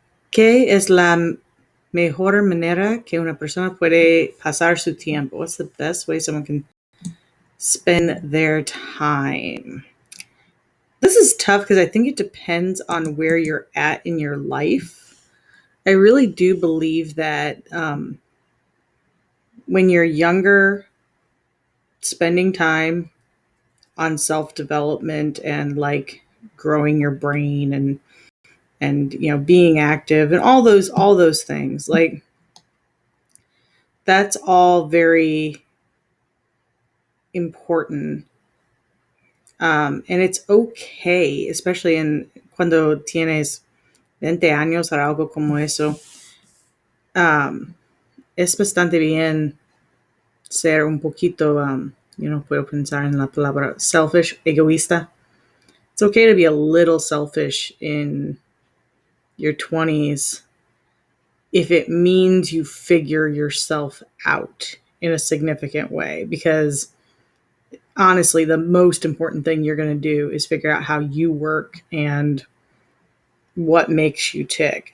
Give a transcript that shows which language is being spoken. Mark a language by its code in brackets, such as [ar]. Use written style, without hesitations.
[es] ¿Qué es la mejor manera que una persona puede pasar su tiempo? [en] What's the best way someone can spend their time? This is tough because I think it depends on where you're at in your life. I really do believe that when you're younger, spending time on self-development and like growing your brain and being active and all those things, like that's all very important. And it's okay, especially [es] en cuando tienes 20 años o algo como eso. Es bastante bien ser un poquito, puedo pensar en la palabra selfish, egoísta. [en] It's okay to be a little selfish in your 20s if it means you figure yourself out in a significant way, because honestly, the most important thing you're going to do is figure out how you work and what makes you tick.